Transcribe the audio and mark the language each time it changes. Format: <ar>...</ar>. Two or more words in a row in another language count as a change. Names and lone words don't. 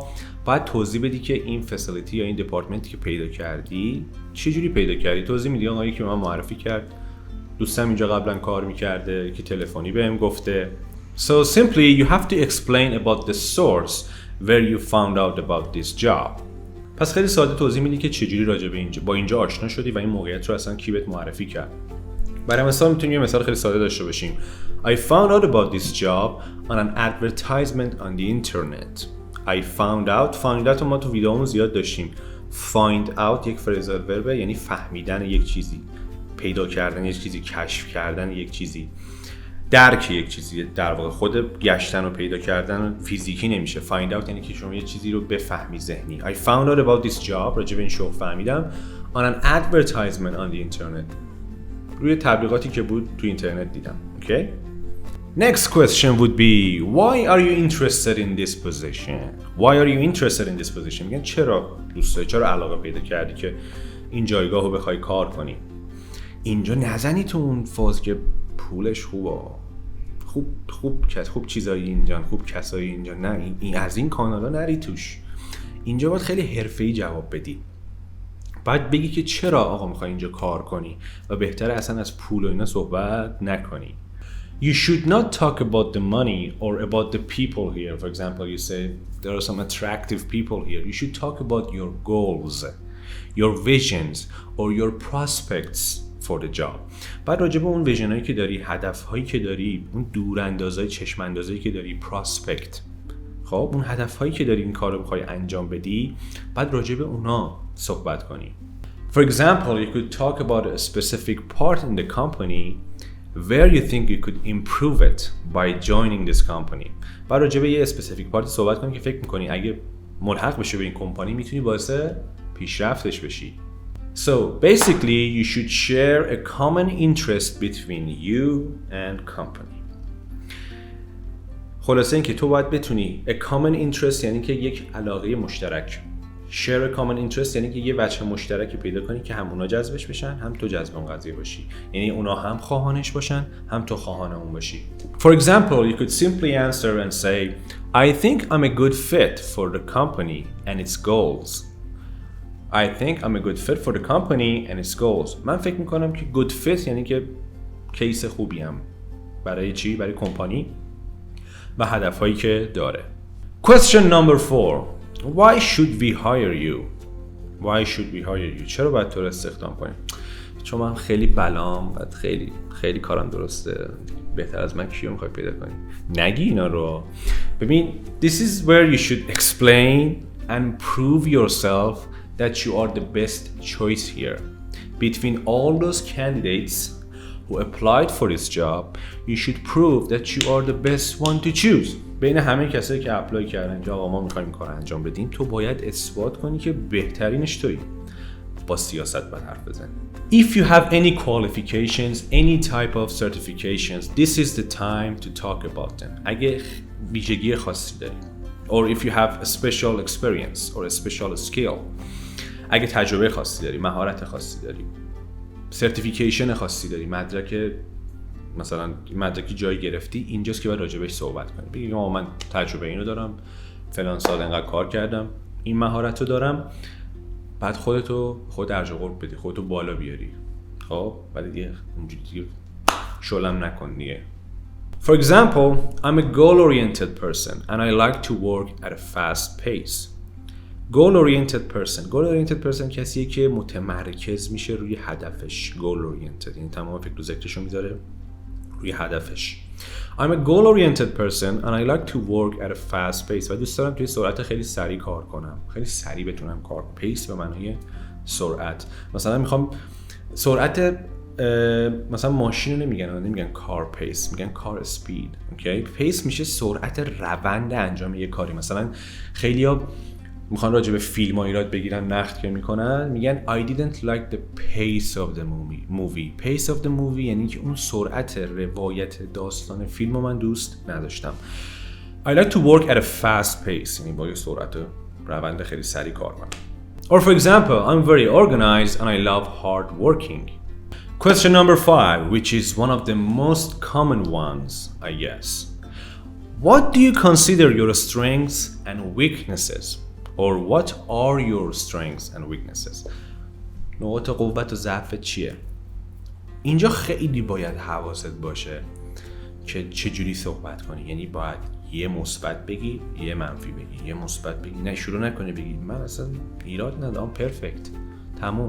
<fa>باید توضیح بدی که این فسیلیتی یا این دپارتمنتی که پیدا کردی چجوری پیدا کردی. توضیح میدی آقایی که من معرفی کرد، دوستم اینجا قبلا کار میکرده که تلفنی بهم گفته.</fa> <en>So simply you have to explain about the source where you found out about this job.</en> <fa>پس خیلی ساده توضیح میدی که چجوری راجع به اینجا با اینجا آشنا شدی و این موقعیت رو اصلا کی بهت معرفی کرد. برای مثال میتونیم یه مثال خیلی ساده داشته باشیم.</fa> <en>I found out about this job on an advertisement on the internet. I found out</en> <fa>ما تو ویدیومون زیاد داشتیم.</fa> <en>Find out</en> <fa>یک فریزال وربه، یعنی فهمیدن یک چیزی، پیدا کردن یک چیزی، کشف کردن یک چیزی، درک یک چیزی. در واقع خود گشتن و پیدا کردن فیزیکی نمیشه.</fa> <en>Find out</en> <fa>یعنی که شما یه چیزی رو بفهمی ذهنی.</fa> <en>I found out about this job،</en> <fa>راجع به این شغل فهمیدم</fa> <en>on an advertisement on the internet،</en> <fa>روی تبلیغاتی که بود تو اینترنت دیدم.</fa> <en>Okay? Next question would be why are you interested in this position? Why are you interested in this position?</en> <fa>میگن چرا دوست داری، چرا علاقه پیدا کردی که این جایگاه رو بخوای کار کنی. اینجا نزنی تو اون فاز که پولش خوبه، خوب چیزایی اینجا، خوب کسایی اینجا، نه این از این کانالا نری توش. اینجا باید خیلی حرفه‌ای جواب بدی. باید بگی که چرا آقا میخوای اینجا کار کنی و بهتره اصلا از پول و اینا صحبت نکنی.</fa> <en>You should not talk about the money or about the people here. For example, you say there are some attractive people here. You should talk about your goals. your visions or your prospects for the job.</en> <fa>بعد راجع به اون ویژنایی که داری، هدفهایی که داری، اون دوراندازهای چشم اندازی که داری، پراسپکت، خب اون هدفهایی که داری این کار رو بخوای انجام بدی، بعد راجع به اونا صحبت کنی.</fa> <en>For example, you could talk about a specific part in the company where you think you could improve it by joining this company.</en> <fa>بعد راجع به یه</fa> <en>specific part</en> <fa>صحبت کنی که فکر می‌کنی اگه ملحق بشه به این کمپانی میتونی باعث پیشرفتش بشی.</fa> <en>So basically you should share a common interest between you and company.</en> <fa>خلاصه این که تو باید بتونی</fa> <en>a common interest</en> <fa>یعنی که یک علاقه مشترک،</fa> <en>share a common interest</en> <fa>یعنی که یه وجه مشترکی پیدا کنی که هم اونا جذبش بشن هم تو جذب اون قضیه باشی، یعنی اونا هم خواهانش باشن هم تو خواهان اون باشی.</fa> <en>For example, you could simply answer and say, I think I'm a good fit for the company and its goals. I think I'm a good fit for the company and its goals.</en> <fa>من فکر میکنم که</fa> <en>good fit</en> <fa>یعنی که کیس خوبیم برای چی؟ برای کمپانی و هدفهایی که داره.</fa> <en>Question number 4. Why should we hire you? Why should we hire you?</en> <fa>چرا باید تو رو استخدام کنیم؟ چون من خیلی بلام و خیلی کارم درسته، بهتر از من کیو میخوای پیدا کنی؟ نگی اینا رو.</fa> <en>ببین this is where you should explain and prove yourself that you are the best choice here. Between all those candidates who applied for this job, you should prove that you are the best one to choose.</en> <fa>بین همه کسایی که اپلای کردن که آقا ما می‌خوایم کار انجام بدیم، تو باید اثبات کنی که بهترینش تویی. با سیاست باید حرف بزنی.</fa> <en>If you have any qualifications, any type of certifications, this is the time to talk about them.</en> <fa>اگه ویژگی خاصی داری</fa> <en>or if you have a special experience or a special skill.</en> <fa>اگه تجربه خاصی داری، مهارت خاصی داری، سرتیفیکیشن خاصی داری، مدرک مثلا مدرکی جایی گرفتی، اینجاست که باید راجع بهش صحبت کنی. بگی من تجربه اینو دارم، فلان سال انقدر کار کردم، این مهارت رو دارم. بعد خود ارج قرب بدی، خودتو بالا بیاری. خب ولی دیگه اونجوری دیگه شلم نکن دیگه.</fa> <en>For example, I'm a goal-oriented person and I like to work at a fast pace. Goal-oriented person</en> <fa>کسیه که متمرکز میشه روی هدفش. Goal-oriented یعنی تمام فکر و ذکرشو میذاره روی هدفش.</fa> <en>I'm a goal-oriented person and I like to work at a fast pace.</en> <fa>و دوست دارم توی سرعت خیلی سریع کار کنم. خیلی سریع بتونم کار کنم. پیس به معنای سرعت. مثلا میخوام سرعت مثلا ماشین رو نمیگن کار پیس، میگن کار اسپید. اوکی؟ پیس میشه سرعت روند انجام یک کاری. مثلا خیلیا میخوان راجع به فیلم و ایراد بگیرن، نقد که میکنن، میگن</fa> <en>I didn't like the pace of the movie. Pace of the movie</en> <fa>یعنی که اون سرعت روایت داستان فیلم رو من دوست نداشتم.</fa> <en>I like to work at a fast pace</en> <fa>یعنی با یه سرعت روند خیلی سریع کار کنم.</fa> <en>Or for example, I'm very organized and I love hard working. Question number 5, which is one of the most common ones, I guess. What do you consider your strengths and weaknesses? Or what are your strengths and weaknesses?</en> <fa>نقاط قوت و ضعفت چیه؟ اینجا خیلی باید حواست باشه که چجوری صحبت کنی. یعنی باید یه مثبت بگی، یه منفی بگی، یه مثبت بگی. نه شروع نکنی بگی من اصلا ایراد ندارم، پرفکت، تموم.</fa>